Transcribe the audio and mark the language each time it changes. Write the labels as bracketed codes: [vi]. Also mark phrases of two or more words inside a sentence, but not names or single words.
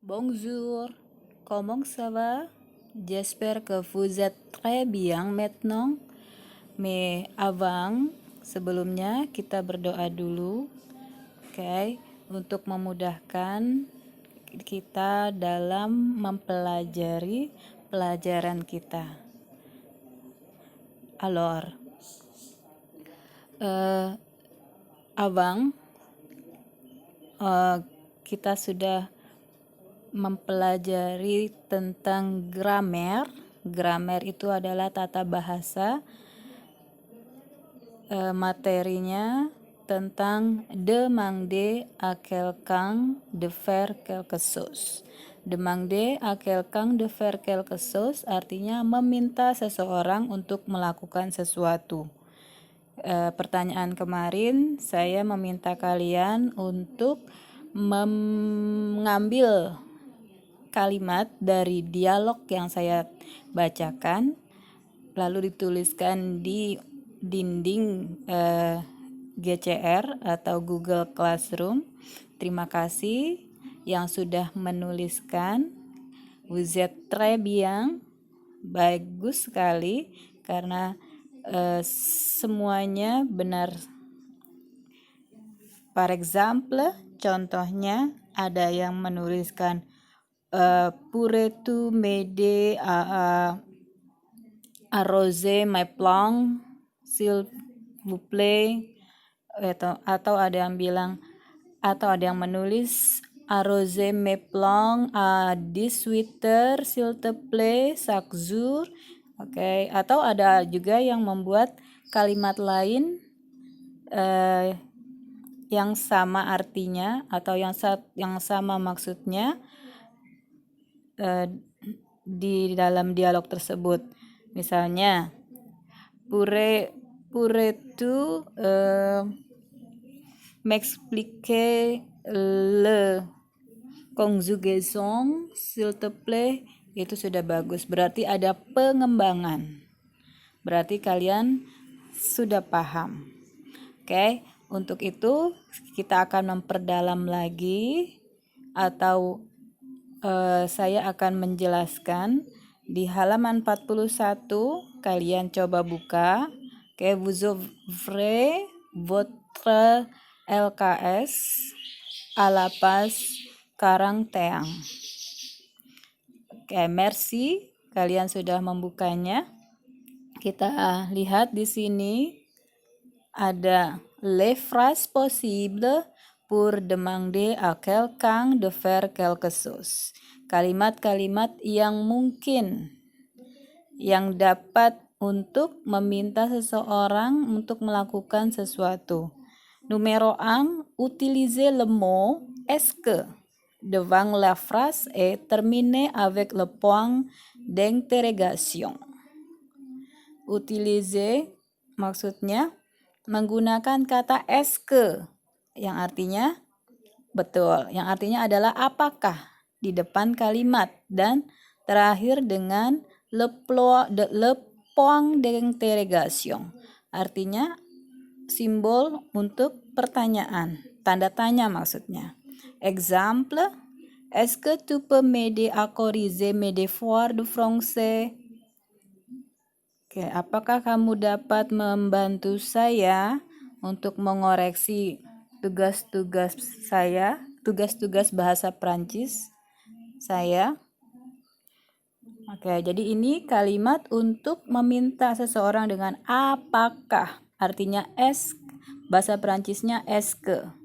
[fr] Bonjour, comment ça va? J'espère que vous êtes très bien maintenant. Mais avant, [id] sebelumnya kita berdoa dulu, oke, untuk memudahkan kita dalam mempelajari pelajaran kita. Alors, kita sudah mempelajari tentang grammar. Grammar itu adalah tata bahasa. Materinya tentang [fr] demander à quelqu'un de faire quelque chose. Demander à quelqu'un de faire quelque chose [id] artinya meminta seseorang untuk melakukan sesuatu. Pertanyaan kemarin saya meminta kalian untuk mengambil kalimat dari dialog yang saya bacakan lalu dituliskan di dinding GCR atau Google Classroom. Terima kasih yang sudah menuliskan. [fr] Vous êtes très bien, [id] bagus sekali karena semuanya benar. [fr] Par exemple, [id] contohnya ada yang menuliskan [fr] pourrais-tu m'aider à arroser [en] my plant, [fr] s'il vous plaît, [id] atau ada yang bilang, atau ada yang menulis [fr] arroser mes plants à 18 heures s'il te plaît chaque jour. [id] Oke, atau ada juga yang membuat kalimat lain yang sama artinya atau yang sama maksudnya di dalam dialog tersebut. Misalnya, [fr] pourrais-tu m'expliquer le conjugaison s'il te plaît? [id] Itu sudah bagus, berarti ada pengembangan. Berarti kalian sudah paham. Oke, untuk itu kita akan memperdalam lagi atau saya akan menjelaskan di halaman 41. Kalian coba buka. Oke, [fr] vous ouvrez votre LKS à la page 41. Oke, merci. [id] Kalian sudah membukanya. Kita lihat di sini ada [fr] les phrases possibles pour demander à quelqu'un de faire quelque chose. [id] Kalimat-kalimat yang mungkin, yang dapat untuk meminta seseorang untuk melakukan sesuatu. [fr] Numéro 1, utilisez le mot est-ce que devant la phrase et terminez avec le point d'interrogation. [id] Utiliser maksudnya menggunakan kata [fr] est-ce que [id] yang artinya betul, yang artinya adalah apakah di depan kalimat dan terakhir dengan [fr] le point d'interrogation [id] artinya simbol untuk pertanyaan, tanda tanya maksudnya. [fr] Exemple, est-ce que tu peux m'aider à corriger mes devoirs de français? [id] Oke, apakah kamu dapat membantu saya untuk mengoreksi tugas-tugas saya, tugas-tugas bahasa Prancis saya? Oke, jadi ini kalimat untuk meminta seseorang dengan apakah, artinya est, bahasa Prancisnya [fr] est que.